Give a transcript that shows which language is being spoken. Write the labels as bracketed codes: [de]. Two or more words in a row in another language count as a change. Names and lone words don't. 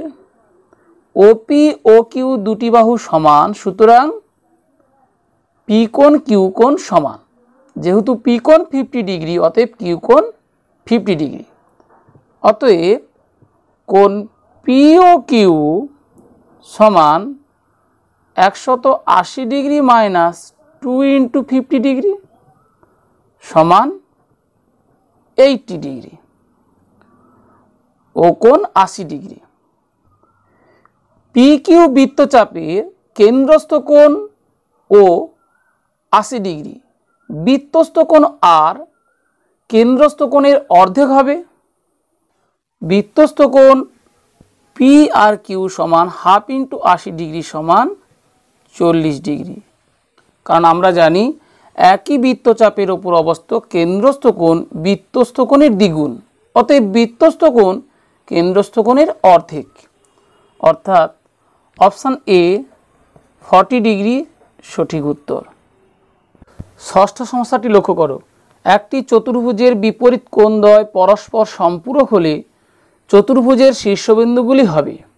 [bn] ওপি ও কিউ দুটি বাহু সমান সুতরাং পি কোণ কিউ কোণ সমান যেহেতু পি কোণ 50 ডিগ্রি অতএব কিউ কোণ 50 ডিগ্রি অতএব কোণ পি ও কিউ সমান 180 ডিগ্রি মাইনাস 2 ইনটু 50 ডিগ্রি সমান 80 ডিগ্রি ও কোণ 80 ডিগ্রি। পি কিউ বৃত্তচাপের কেন্দ্রস্থ কোণ ও 80 ডিগ্রি বৃত্তস্থ কোণ আর কেন্দ্রস্থ কোণের অর্ধেক হবে। বৃত্তস্থ কোণ পি আর কিউ সমান হাফ ইনটু 80 ডিগ্রি সমান 40 ডিগ্রি কারণ আমরা জানি একই বৃত্তচাপের ওপর অবস্থিত কেন্দ্রস্থ কোণ বৃত্তস্থ কোণের দ্বিগুণ, অতএব বৃত্তস্থ কোণ কেন্দ্রস্থ কোণের অর্ধেক, অর্থাৎ অপশান এ 40 ডিগ্রি সঠিক উত্তর। ষষ্ঠ সমস্যাটি লক্ষ্য করো, একটি চতুর্ভুজের বিপরীত কোণদ্বয় পরস্পর সম্পূরক হলে চতুর্ভুজের শীর্ষবিন্দুগুলি হবে।